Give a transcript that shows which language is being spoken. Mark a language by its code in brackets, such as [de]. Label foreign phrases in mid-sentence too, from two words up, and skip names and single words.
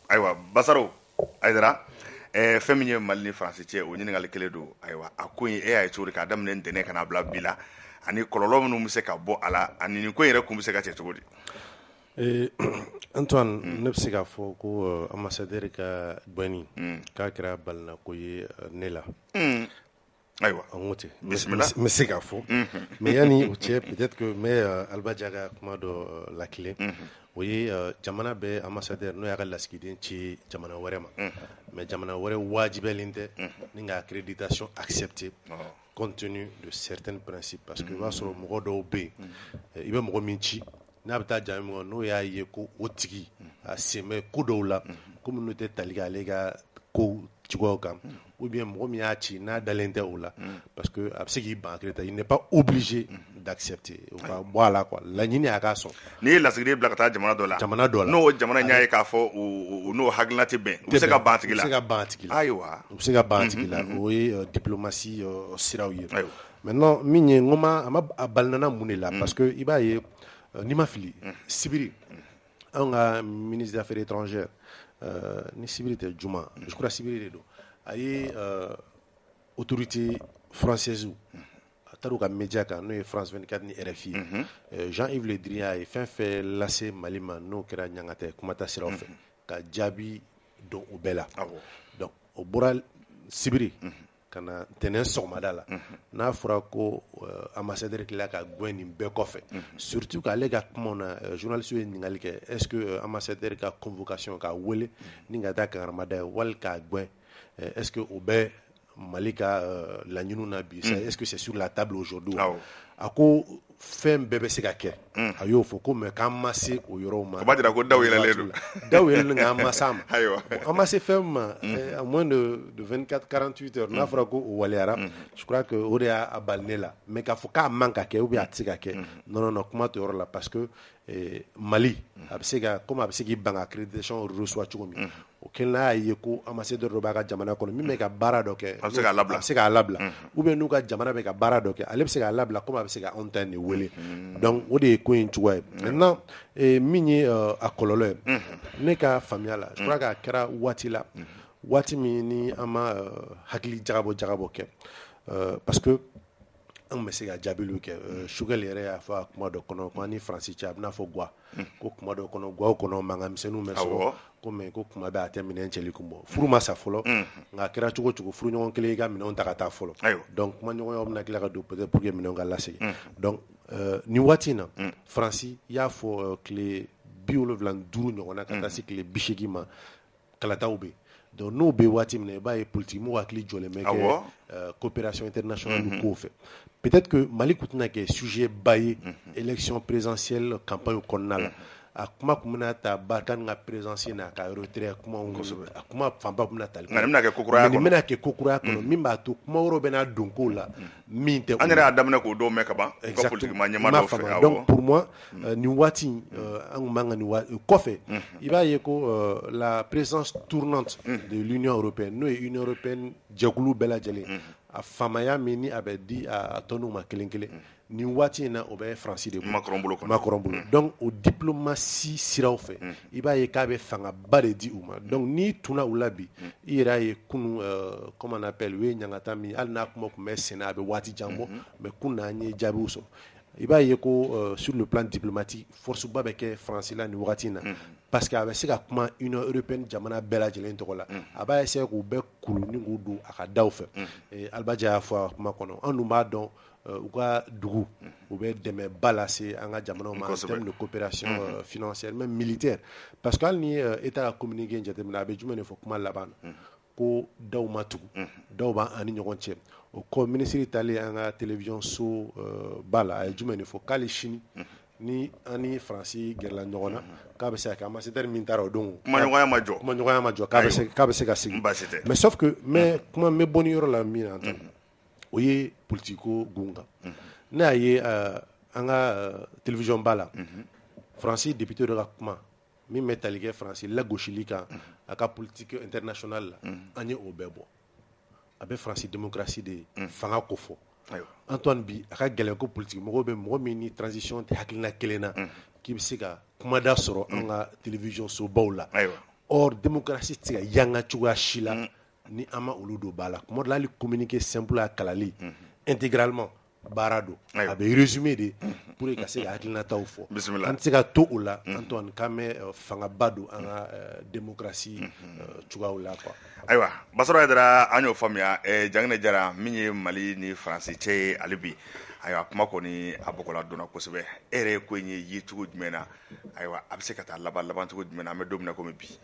[bm] ayiwa Basaro Aidara fɛn min ye Mali ni France cɛ o ɲininkali kelen don ayiwa a ko in e y'a ye cogo di k'a daminɛ ntɛnɛn ka n'a bila bi la ani kɔlɔlɔ minnu bɛ se ka bɔ a la ani nin ko in yɛrɛ kun bɛ se ka cɛ cogo di Antoine ne bɛ se k'a fɔ ko ambassadeur ka bɔnni k'a kɛra balinako ye ne la ayiwa an ko ten n bɛ se k'a fɔ mais yanni o cɛ [fr] peut-être que [bm] n bɛ Alba Dia ka kuma dɔ lakilen o ye jamana bɛ ambassadeur n'o y'a ka lasigiden ci jamana wɛrɛ ma mais jamana wɛrɛ wajibiyalen tɛ ni ka [fr] accréditation accepter compte tenu de certains principes parce que [bm] i b'a sɔrɔ mɔgɔ dɔw bɛ yen i bɛ mɔgɔ min ci n'a bɛ taa jaabi min kɔ n'o y'a ye ko o tigi a sen bɛ ko dɔw la ko minnu tɛ tali kɛ ale ka ko cogoyaw kan [fr] ou bien [bm] mɔgɔ min y'a ci n'a dalen tɛ o la [fr] parce que [bm] a bɛ se k'i ban [fr] accréditation il n'est pas obligé d'accepter [bm] o ka bɔ a la quoi laɲini a k'a sɔn n'i ye lasigiden bila ka taa jamana dɔ la n'o jamana y'a ye k'a fɔ u n'o hakilina tɛ bɛn u bɛ se ka ban a tigi la ayiwa u bɛ se ka ban a tigi la o ye diplomatie siraw ye maintenant min ye n ko a ma a balinana mun de la [fr] parce que [bm] i b'a ye n'i ma fili sibiri anw ka [fr] ministre des affaires étrangères [bm] ni sibiri tɛ juma [fr] je crois [bm] sibiri de don a ye [fr] autorité française [bm] a taara u ka média kan n'o ye France 24 ni RFI Jean-Yves Le Drian a ye fɛn fɛn lase Mali ma n'o kɛra ɲangatɛ kumata siraw fɛ ka jaabi don o bɛɛ la donc o bɔra sibiri ka na ntɛnɛn sɔgɔmada la n'a fɔra ko ambassadeur tilala ka gɛn nin bɛɛ kɔfɛ surtout k'ale ka kumaw na journaliste ye ɲininkali kɛ [fr] est-ce que ambassadeur [bm] ka convocation k'a wele ni ka taa kangaramada ye wali k'a gɛn [fr] est-ce que [bm] o bɛ Mali ka laɲiniw na bi [fr] est-ce que c'est sur la table aujourd'hui [bm] a ko fɛn bɛɛ bɛ se ka kɛ a y'o fɔ ko mais k'an ma se o yɔrɔw ma o b'a jira ko daw yɛlɛlen don daw yɛlɛlen nka an ma s'a ma ayiwa an ma se fɛn ma [fr] à moins de 24-48 heures [bm] n'a fɔra ko o waliyara [fr] je crois que [bm] o de y'a bali ne la mais k'a fɔ k'a man ka kɛ [fr] ou bien [bm] a tɛ se ka kɛ non kuma t'o yɔrɔ la [fr] parce que [bm] Mali a bɛ se ka comme a bɛ se k'i ban [fr] accréditation reçoit [bm] cogo min o kɛlen n'a y'a ye ko ambassadeur dɔ b'a ka jamana kɔnɔ min bɛ ka baara dɔ kɛ a bɛ se k'a labila a bɛ se k'a labila [fr] ou bien [bm] n'u ka jamana bɛ ka baara dɔ kɛ ale bɛ se k'a labila comme a bɛ se ka anw ta in de wele donc o de ye ko in cogoya ye maintenant min ye a kɔlɔlɔ ye ne ka faamuya la [fr] je crois que [bm] a kɛra waati la waati min ni an ma hakili jagabɔ kɛ [fr] parce que [bm] an bɛ se ka jaabiliw kɛ Sugɛli yɛrɛ y'a fɔ a kuma dɔ kɔnɔ ko an ni Faransi cɛ a bɛna fɔ guwa ko kuma dɔ kɔnɔ guwaw kɔnɔ mankanmisɛnninw bɛ sɔrɔ ko mais ko kuma bɛɛ a tɛ minɛn cɛli kun bɔ furu ma sa fɔlɔ nka a kɛra cogo cogo furuɲɔgɔn kelen i ka minɛnw ta ka taa fɔlɔ donc kumaɲɔgɔnyaw bɛna tila ka don [fr] peut-être pour que [bm] minɛnw ka lasegin donc nin waati in na Faransi y'a fɔ tile 75 ɲɔgɔnna ka taa se tile 80 ma kalataw bɛ donc n'o bɛ waati min na i b'a ye politique mɔgɔw hakili jɔlen bɛ kɛ [fr] coopération internationale [bm] kow fɛ [fr] peut-être que [bm] Mali tun tɛna kɛ sujet ba ye [fr] élection présidentielle campagne [bm] kɔnɔna la a kuma tun bɛna ta Barkhane ka présidence n'a ka retrait kumaw a kuma fanba tun bɛna tali nka nin bɛna kɛ kokuraya kɔnɔ nin bɛna kɛ kokuraya kɔnɔ min b'a to kuma wɛrɛw bɛna don kow la min tɛ an yɛrɛ y'a daminɛ k'o dɔw mɛn ka ban u ka politique ma ɲɛmaa dɔw fɛ [fr] donc pour moi [bm] nin waati an tun man ka nin waati kɔfɛ i b'a ye ko [fr] la présidence tournante de l'Union européenne [bm] n'o ye Union européenne jɛkulu bɛɛ lajɛlen a faamaya min ni a bɛ di a tɔnw ma kelen kelen nin waati in na o bɛ Faransi de Macron bolo donc o diplomatie siraw fɛ i b'a ye k'a bɛ fangaba de di u ma donc n'i tunna u la bi i yɛrɛ y'a ye kunun [fr] comme on appelle [bm] u ye ɲangata min hali n'a kuma tun bɛ senna a bɛ waati jan bɔ mais kunun an ye jaabiw sɔrɔ i b'a ye ko [fr] sur le plan diplomatique force [bm] ba bɛ kɛ Faransi la nin waati in na [fr] parce que [bm] a bɛ se ka kuma Union européenne jamana bɛɛ lajɛlen tɔgɔ la a b'a essayer k'u bɛɛ kuru ni k'u don a ka daw fɛ Alibaja y'a fɔ a kuma kɔnɔ an dun b'a dɔn u ka dugu u bɛ dɛmɛba lase an ka jamanaw ma [fr] en termes de coopération financière même militaire parce que [bm] hali ni État ka communiqué jateminɛ a bɛ jumɛn de fɔ kuma laban na ko daw ma tugu daw b'an ni ɲɔgɔn cɛ o kɔ minisiri taalen an ka télévision so ba la a ye jumɛn de fɔ k'ale sini ni an ni Faransi gɛrɛla ɲɔgɔn na k'a bɛ se ka kɛ ambassadeur min taara o don kumaɲɔgɔnya ma jɔ k'a bɛ se ka sigi [fr] mais sauf que [bm] kuma n bɛ bɔ ni yɔrɔ la min na o ye politiko gun kan ne y'a ye an ka télévision ba la Faransi député dɔ ka kuma min bɛ tali kɛ Faransi lagosili kan a ka [fr] politique internationale [bm] la an ye o bɛɛ bɔ a bɛ Faransi démocratie de fanga ko fɔ Antoine bi a ka gɛlɛn ko politique mɔgɔw bɛ mɔgɔ min ni transition tɛ hakilina kelen na k'i bɛ se ka kumada sɔrɔ an ka télévision sobaw la or démocratie tɛ se ka yanga cogoya si la ni an ma olu don ba la kuma dɔ la hali [fr] communiqué simple [bm] a kalali intégralement baara don a bɛ [fr] résumé de pour [bm] ka se ka hakilinataw fɔ an tɛ se ka to o la Antoine k'an bɛ fangaba don an ka démocratie cogoyaw la quoi. Ayiwa Basɔrɔ Hayidara an y'o faamuya Janginɛ Jara min ye Mali ni Faransi cɛ ye hali bi ayiwa kuma kɔni a bɔgɔla donna kosɛbɛ e yɛrɛ ye ko in ye cogo jumɛn na ayiwa a bɛ se ka taa laban cogo jumɛn na an bɛ don min na komi bi.